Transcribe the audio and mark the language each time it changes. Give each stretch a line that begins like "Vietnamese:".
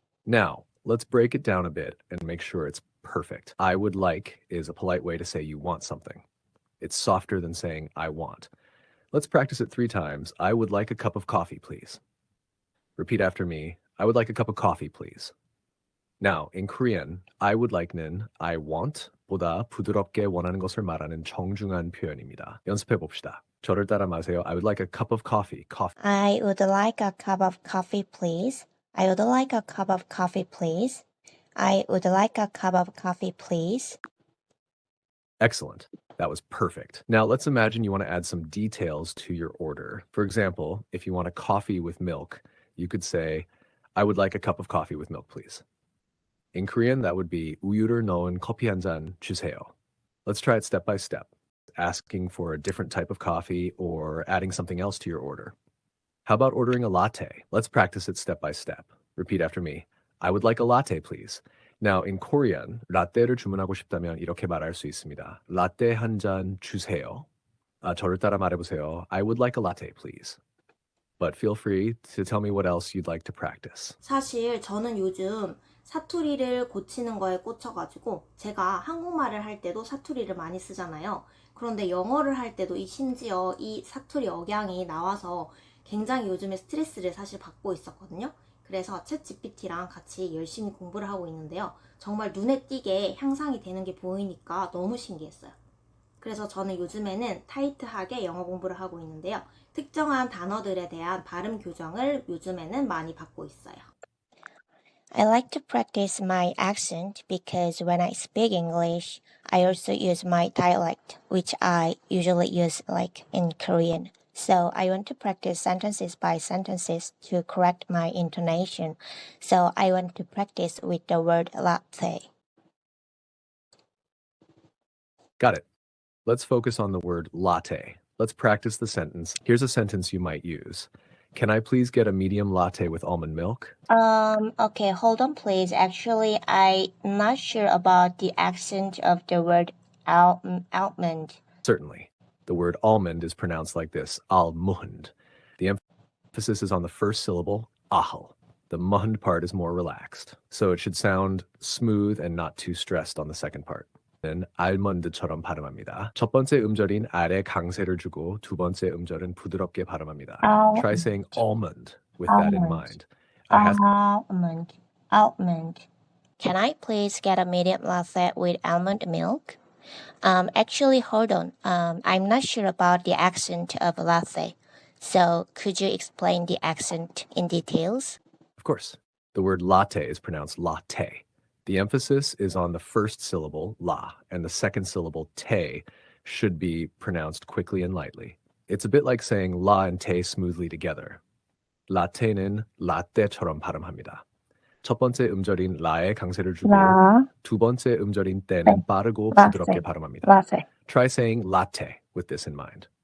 English: Now, let's break it down a bit and make sure it's perfect. I would like is a polite way to say you want something. It's softer than saying I want. Let's practice it 3 times. I would like a cup of coffee, please. Repeat after me. I would like a cup of coffee, please. Now, in Korean, I would like
Korean: 는
English: I want
Korean: 보다 부드럽게 원하는 것을 말하는 정중한 표현입니다. 연습해 봅시다. 저를 따라 마세요.
English: I would like a cup of coffee. I would like a cup of coffee, please. I would like a cup of coffee, please. I would like a cup of coffee, please. Excellent. That was perfect. Now let's imagine you want to add some details to your order. For example, if you want a coffee with milk, you could say, I would like a cup of coffee with milk, please. In Korean, that would be
Korean: 우유를 넣은 커피 한 잔 주세요.
English: Let's try it step by step, asking for a different type of coffee or adding something else to your order. How about ordering a latte? Let's practice it step by step. Repeat after me. I would like a latte, please. Now, in Korean,
Korean: 라떼를 주문하고 싶다면 이렇게 말할 수 있습니다. 라떼 한 잔 주세요. 저를 따라 말해보세요.
English: I would like a latte, please. But feel free to tell me what else you'd like to practice.
Korean: 사실 저는 요즘 사투리를 고치는 거에 꽂혀가지고 제가 한국말을 할 때도 사투리를 많이 쓰잖아요. 그런데 영어를 할 때도 심지어 이 사투리 억양이 나와서 굉장히 요즘에 스트레스를 사실 받고 있었거든요. 그래서 챗GPT랑 같이 열심히 공부를 하고 있는데요. 정말 눈에 띄게 향상이 되는 게 보이니까 너무 신기했어요. 그래서 저는 요즘에는 타이트하게 영어 공부를 하고 있는데요. 특정한 단어들에 대한 발음 교정을 요즘에는 많이 받고 있어요.
English: I like to practice my accent because when I speak English, I also use my dialect, which I usually use like in Korean. So I want to practice sentences by sentences to correct my intonation. So I want to practice with the word latte. Got it. Let's focus on the word latte. Let's practice the sentence. Here's a sentence you might use. Can I please get a medium latte with almond milk? Okay, hold on please. Actually, I'm not sure about the accent of the word almond. Certainly. The word almond is pronounced like this, almond. The emphasis is on the first syllable, ahl. The mund part is more relaxed. So it should sound smooth and not too stressed on the second part.
Korean: 는 알몬드처럼 발음합니다. 첫 번째 음절인 아래 강세를 주고 두 번째 음절은 부드럽게 발음합니다.
English: Try saying almond with that in mind. Almond. Can I please get a medium latte with almond milk? Actually, hold on. I'm not sure about the accent of latte. So could you explain the accent in details? Of course. The word latte is pronounced latte. The emphasis is on the first syllable, la, and the second syllable, te, should be pronounced quickly and lightly. It's a bit like saying la and te smoothly together.
Korean: 라테는 라떼처럼 발음합니다. 첫 번째 음절인 라에 강세를 주고 두 번째 음절인 때는 빠르고 부드럽게 발음합니다.
English: Latte. Try saying latte with this in mind.